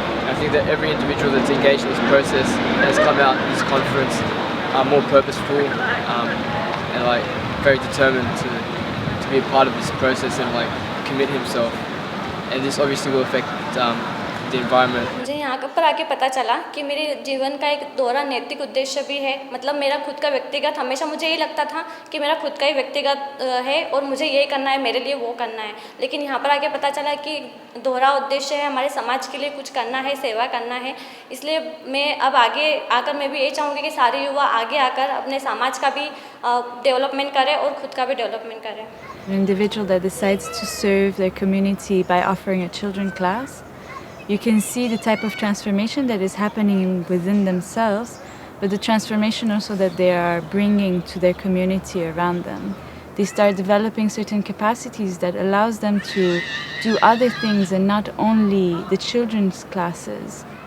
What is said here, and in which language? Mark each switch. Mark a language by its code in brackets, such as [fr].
[en] I think that every individual that's engaged in this process has come out in this conference more purposeful and like very determined to be a part of this process and like commit himself. And this obviously will affect the environment. [hi] मुझे यहाँ पर आके पता चला कि मेरे जीवन का एक दोहरा नैतिक उद्देश्य भी है. मतलब मेरा खुद का व्यक्तिगत, हमेशा मुझे ये लगता था कि मेरा खुद का ही व्यक्तिगत है और मुझे ये करना है, मेरे लिए वो करना है. लेकिन यहाँ पर आके पता चला कि दोहरा उद्देश्य है, हमारे समाज के लिए कुछ करना है, सेवा करना है. इसलिए मैं अब आगे आकर मैं भी ये चाहूँगी कि सारे युवा आगे आकर अपने समाज का भी डेवलपमेंट करें और खुद का भी डेवलपमेंट करें. [en] An individual that decides to serve their community by offering a children class, you can see the type of transformation that is happening within themselves, but the transformation also that they are bringing to their community around them. They start developing certain capacities that allows them to do other things and not only the children's classes.